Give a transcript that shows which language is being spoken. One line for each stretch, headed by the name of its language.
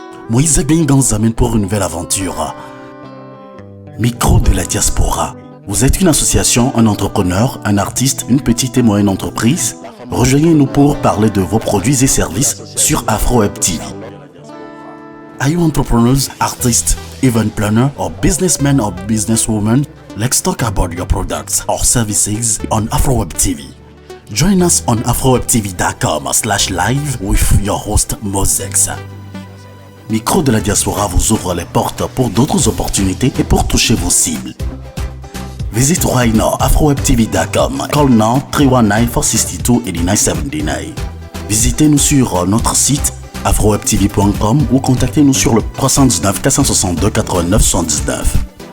French: Moïse Bengan amène pour une nouvelle aventure. Micro de la diaspora. Vous êtes une association, un entrepreneur, un artiste, une petite et moyenne entreprise? Rejoignez-nous pour parler de vos produits et services sur Afro Web TV.
English: Are you entrepreneurs, artists, event planner, or businessmen or businesswomen? Let's talk about your products or services on Afro Web TV. Join us on afrowebtv.com/live with your host Mosex.
French: Micro de la diaspora vous ouvre les portes pour d'autres opportunités et pour toucher vos cibles.
English: Visit right now afrowebtv.com. Call now 319-462-8979.
French: Visitez-nous sur notre site afrowebtv.com ou contactez-nous sur le 319 462 89 79.